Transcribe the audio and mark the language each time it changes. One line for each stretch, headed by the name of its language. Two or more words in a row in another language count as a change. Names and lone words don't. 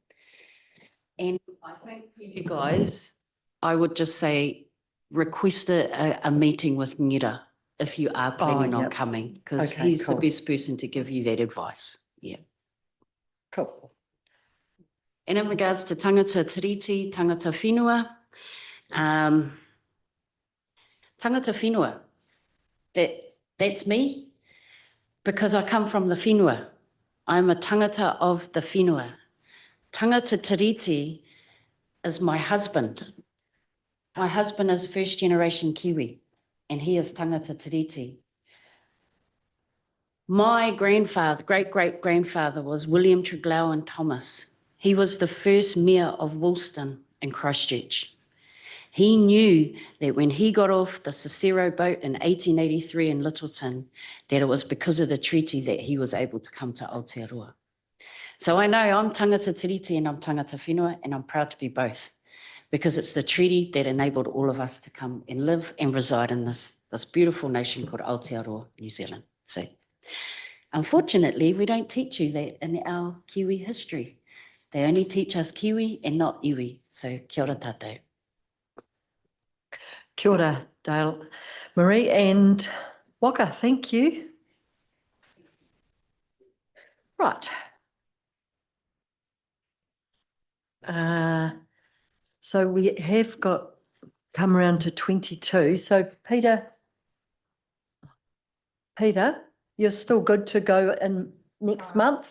English: And I think for you guys, I would just say, request a meeting with Ngera if you are planning on coming, because he's the best person to give you that advice. Yeah. Cool. And in regards to
Māori: tangata tiriti, tangata whenua, tangata whenua,
English: that's me, because I come from the whenua. I'm a tangata of the whenua.
Māori: Tangata tiriti
English: is my husband. My husband is first generation Kiwi, and he is
Māori: tangata tiriti.
English: My grandfather, great-great-grandfather, was William Treglowan Thomas. He was the first mayor of Woolston in Christchurch. He knew that when he got off the Cicero boat in 1883 in Littleton, that it was because of the treaty that he was able to come to Aotearoa. So I know I'm
Māori: tangata tiriti
English: and I'm
Māori: tangata whenua,
English: and I'm proud to be both. because it's the treaty that enabled all of us to come and live and reside in this beautiful nation called Aotearoa, New Zealand. So unfortunately, we don't teach you that in our Kiwi history. They only teach us Kiwi and not iwi.
Māori: So kia ora tātou. Kia ora,
English: Dale, Marie and Waka, thank you. Right. So we have come around to 22. So Peter, you're still good to go in next month?